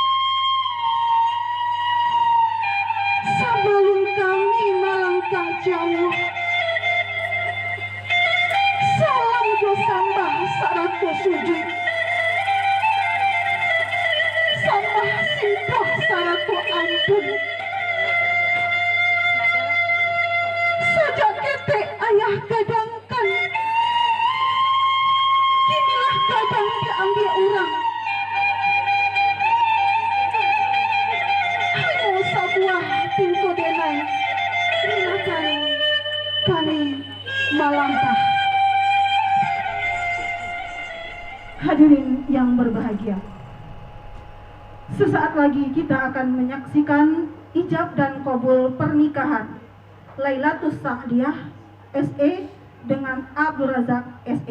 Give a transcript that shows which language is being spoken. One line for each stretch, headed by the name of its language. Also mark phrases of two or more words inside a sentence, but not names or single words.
Minangkabau: Sebelum kami melangkah jauh, salam jo sambah saratu sujud. Sambah simpah saratu ampun. Sejak ketek ayah gadangkan, kinilah kadang diambil orang.
Indonesian: Hanya sebuah pintu denai. Silakan kami melangkah. Hadirin yang berbahagia, sesaat lagi kita akan menyaksikan ijab dan qabul pernikahan Lailatus Sa'diyah SE dengan Abdul Razak SE.